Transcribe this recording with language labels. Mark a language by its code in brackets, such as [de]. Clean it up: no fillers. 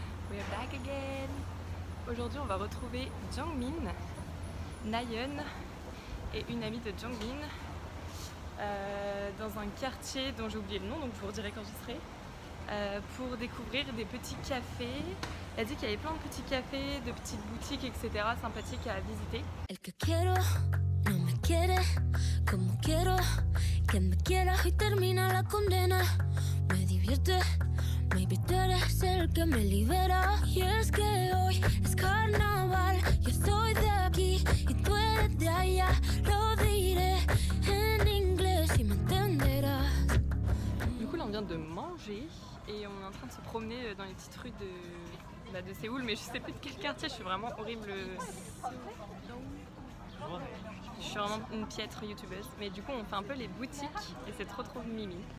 [en] We're back again. [fr] Aujourd'hui on va retrouver Jungmin, Nayeon et une amie de Jungmin dans un quartier dont j'ai oublié le nom, donc je vous redirai quand j'y serai, pour découvrir des petits cafés. Elle a dit qu'il y avait plein de petits cafés, de petites boutiques, etc. sympathiques à visiter. [es] El que quiero no me quiere como quiero que me quiera y termina la condena. Me divierte. Maybe tú eres el que me libera. Y es que hoy es carnaval. Yo soy de aquí y tú eres de allá. Lo diré en inglés y me entenderás. [fr] Du coup là on vient de manger et on est en train de se promener dans les petites rues de Séoul, mais je sais plus de quel quartier, je suis vraiment horrible. Je suis vraiment une piètre youtubeuse, mais du coup on fait un peu les boutiques et c'est trop mimi.